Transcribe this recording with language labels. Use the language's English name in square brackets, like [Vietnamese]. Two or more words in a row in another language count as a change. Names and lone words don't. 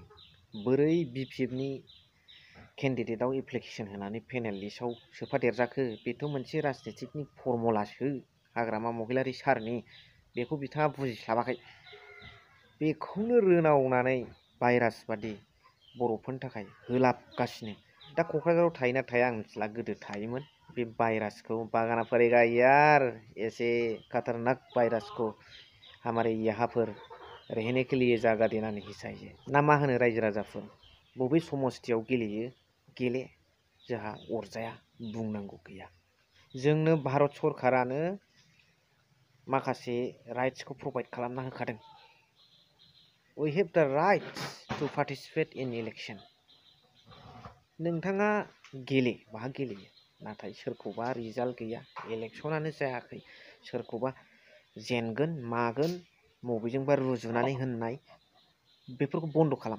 [Bodo] बोरै बिपिएफनि केन्डिडेटआव एप्लिकेसन होनानै पेनेल लिस्टआव सोफादेरजाखो, बेथ' मोनसे राजनितिकनि फर्मुलासो हाग्रामा महिलारी सारनि, बेखौ बिथाङा बुजिस्लाबाखै। बेखौनो रोनावनानै भाइरास बादि बर'फोरनि थाखाय होलाबगासिनो। दा क'क्राझाराव थायोना थाया आं मिथिला, गोदो थायोमोन। बे भाइरासखौ बागाना [Hindi] पड़ेगा यार, ऐसे खतरनाक भाइरास को हमारे यहाँ पर रहने के लिए जागा देना नहीं चाहिए। [Bodo] ना मा होनो रायजो राजाफोर, बबे समस्थियाव गेलेयो गेले, जोंहा अरजाया, बुंनांगौ गैया। जोंनो भारत सरकारानो माखासे राइट्सखौ प्रभाइड खालामना होखादों। [English] We have the right to participate in election. [Bodo] नोंथाङा गेले, बाहा गेलेयो, नाथाय सोरखौबा रिजाल्ट गैया, इलेक्शनानो जायाखै, सोरखौबा जेनगोन मागोन बबेजोंबा रुजुनानै होननाय, बेफोरखौ बन्द' खालाम।